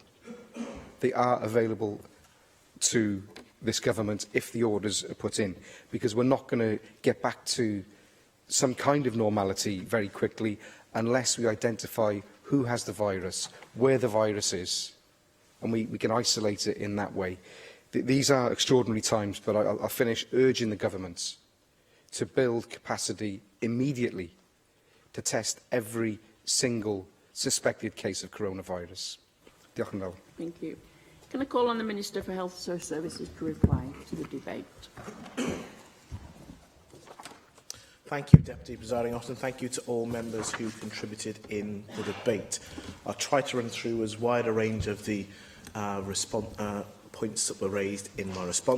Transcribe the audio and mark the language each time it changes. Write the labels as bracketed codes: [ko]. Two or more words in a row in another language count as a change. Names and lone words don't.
[en] They are available to this government if the orders are put in, because we're not going to get back to some kind of normality very quickly unless we identify who has the virus, where the virus is, and we can isolate it in that way. These are extraordinary times, but I'll finish urging the government to build capacity immediately to test every single suspected case of coronavirus. [cy] Diolch yn fawr. [en] Thank you. Can I call on the Minister for Health and Social Services to reply to the debate? Thank you, Deputy Presiding Officer, and thank you to all members who contributed in the debate. I'll try to run through as wide a range of the points that were raised in my response.